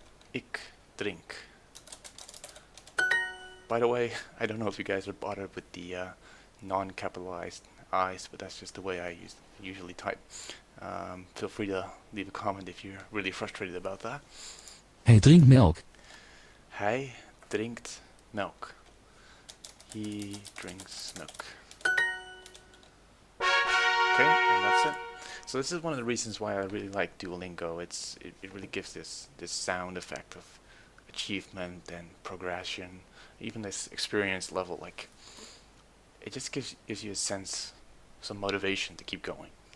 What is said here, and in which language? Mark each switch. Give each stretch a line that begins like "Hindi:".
Dutch: Ik drink.
English: By the way, I don't know if you guys are bothered with the non-capitalized I's, but that's just the way I usually type. Feel free to leave a comment if you're really frustrated about that.
Dutch: Hij drinkt melk. Hij drinkt melk.
English: He drinks milk. Okay, and that's it. So this is one of the reasons why I really like Duolingo. It really gives this sound effect of achievement and progression, even this experience level. Like it just gives you a sense, some motivation to keep going.